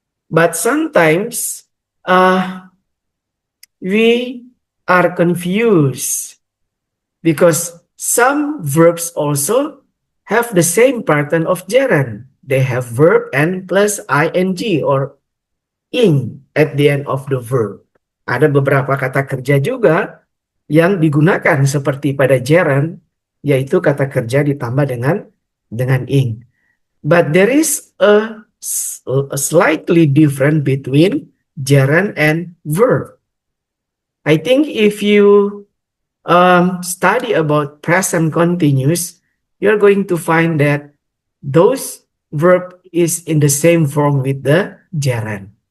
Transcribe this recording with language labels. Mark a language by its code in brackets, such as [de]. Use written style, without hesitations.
[en] But sometimes we are confused because some verbs also have the same pattern of gerund. They have verb and plus ing or ing at the end of the verb. [id] Ada beberapa kata kerja juga yang digunakan seperti pada gerund, yaitu kata kerja ditambah dengan ing. [en] But there is a slightly different between gerund and verb. I think if you study about present continuous, you're going to find that those verb is in the same form with the gerund.